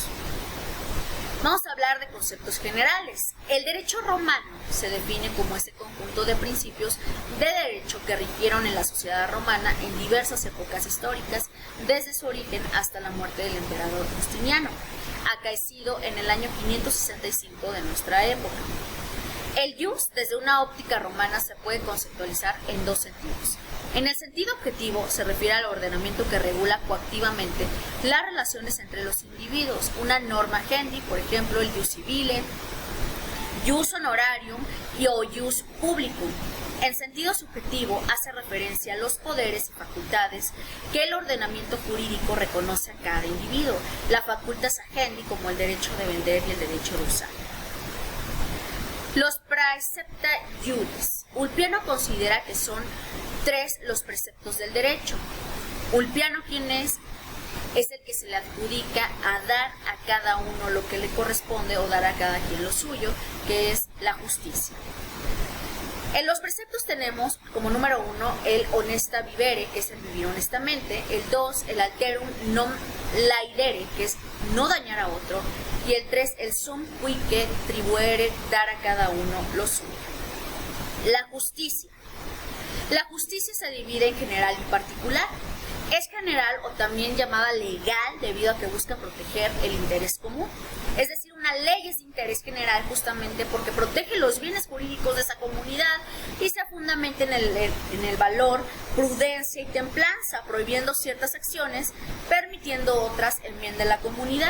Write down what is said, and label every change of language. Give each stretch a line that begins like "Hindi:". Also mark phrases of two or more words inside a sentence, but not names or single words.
Spanish: Vamos a hablar de conceptos generales. El derecho romano se define como ese conjunto de principios de derecho que rigieron en la sociedad romana en diversas épocas históricas, desde su origen hasta la muerte del emperador Justiniano, acaecido en el año 565 de nuestra época. El ius, desde una óptica romana, se puede conceptualizar en dos sentidos. En el sentido objetivo se refiere al ordenamiento que regula coactivamente las relaciones entre los individuos. Una
Latin: norma gendi,
Spanish: por ejemplo, el
Latin: jus civile, jus honorarium
Spanish: o
Latin: jus publicum.
Spanish: En sentido subjetivo hace referencia a los poderes y facultades que el ordenamiento jurídico reconoce a cada individuo. La
Latin: facultas agendi,
Spanish: como el derecho de vender y el derecho de usar.
Latin: Los praecepta iuris.
Spanish: Ulpiano considera que son 3 los preceptos del derecho. Ulpiano, ¿quién es? Es el que se le adjudica a dar a cada uno lo que le corresponde o dar a cada quien lo suyo, que es la justicia. En los preceptos tenemos como número 1 el
Latin: honesta vivere,
Spanish: que es el vivir honestamente, el 2 el
Latin: alterum non laedere,
Spanish: que es no dañar a otro, y el 3 el
Latin: sum cuique tribuere,
Spanish: dar a cada uno lo suyo. La justicia. La justicia se divide en general y particular. Es general o también llamada legal debido a que busca proteger el interés común. Es decir, una ley es de interés general justamente porque protege los bienes jurídicos de esa comunidad y se fundamenta en el valor, prudencia y templanza, prohibiendo ciertas acciones, permitiendo otras en bien de la comunidad.